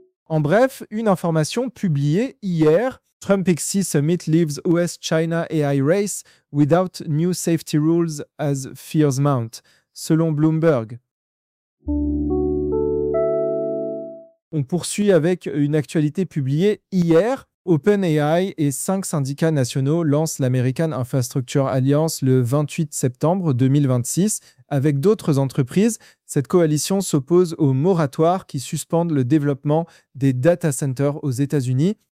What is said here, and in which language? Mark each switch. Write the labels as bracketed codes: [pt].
[fr] En bref, une information publiée hier. [en] Trump XC Summit leaves US-China AI race without new safety rules as fears mount, [fr] selon Bloomberg. On poursuit avec une actualité publiée hier. OpenAI et 5 syndicats nationaux lancent l'American Infrastructure Alliance le 28 septembre 2026. Avec d'autres entreprises, cette coalition s'oppose au moratoire qui suspend le développement des data centers aux États-Unis.